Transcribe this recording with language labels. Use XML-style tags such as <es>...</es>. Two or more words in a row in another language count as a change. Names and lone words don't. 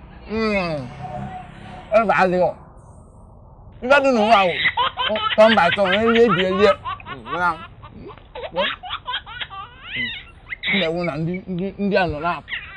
<ig>Mm. Ebe adịghị. Ife dị n'ụwa ahụ,</ig> <en>turn by turn,</en> <ig>onye rie bie rie. Mm, ya. M na-ewu na ndị, ndị, ndị a nọ na-apụ.</ig>